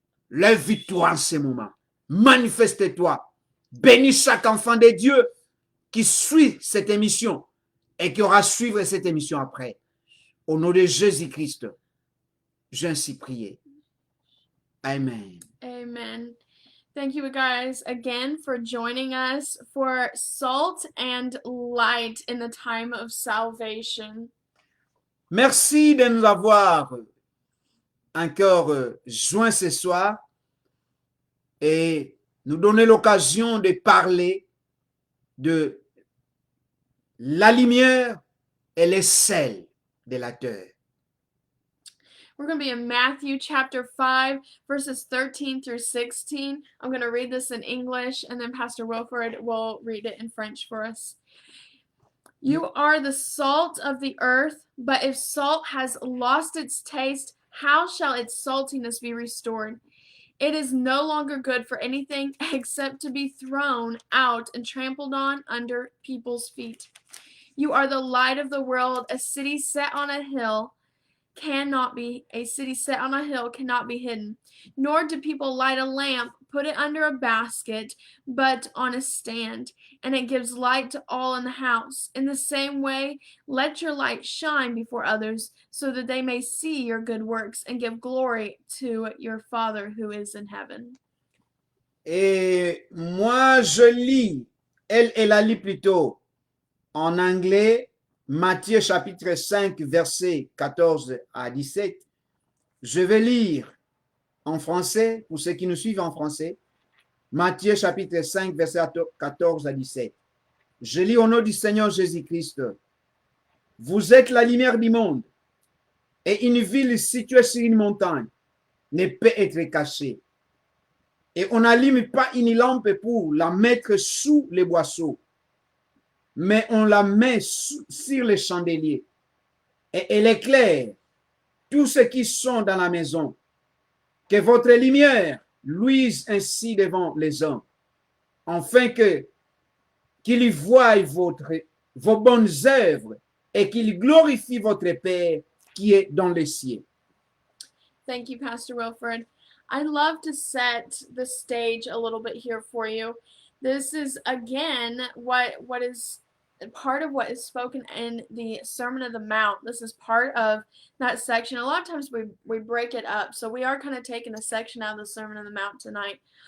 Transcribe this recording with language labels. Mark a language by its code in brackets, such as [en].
[fr] Lève-toi en ce moment. Manifeste-toi. Bénis chaque enfant de Dieu qui suit cette émission et qui aura suivre cette émission après. Au nom de Jésus-Christ, j'ai ainsi prié. Amen. Amen. [en] Thank you guys again for joining us for salt and light in the time of salvation. [fr] Merci de nous avoir encore joints ce soir et nous donner l'occasion de parler de la lumière et les sels de la terre. [en] We're going to be in Matthew chapter 5, verses 13 through 16. I'm going to read this in English, and then Pastor Wilfred will read it in French for us. You are the salt of the earth, but if salt has lost its taste, how shall its saltiness be restored? It is no longer good for anything except to be thrown out and trampled on under people's feet. You are the light of the world. A city set on a hill cannot be hidden. Nor do people light a lamp, put it under a basket, but on a stand, and it gives light to all in the house. In the same way, let your light shine before others, so that they may see your good works and give glory to your Father who is in heaven. [fr] Et moi, je lis, elle a lu plutôt en anglais, Matthieu chapitre 5, versets 14 à 17. Je vais lire en français, pour ceux qui nous suivent en français, Matthieu chapitre 5, versets 14 à 17. Je lis au nom du Seigneur Jésus-Christ. Vous êtes la lumière du monde, et une ville située sur une montagne ne peut être cachée. Et on n'allume pas une lampe pour la mettre sous les boisseaux, mais on la met sur les chandeliers. Et elle éclaire tous ceux qui sont dans la maison. Que votre lumière luise ainsi devant les hommes, afin qu'ils voient vos bonnes œuvres et qu'ils glorifient votre Père qui est dans les cieux. [en] Thank you, Pastor Wilfred. I'd love to set the stage a little bit here for you. This is again what is part of what is spoken in the Sermon on the Mount. This is part of that section. A lot of times we break it up, so we are kind of taking a section out of the Sermon on the Mount tonight.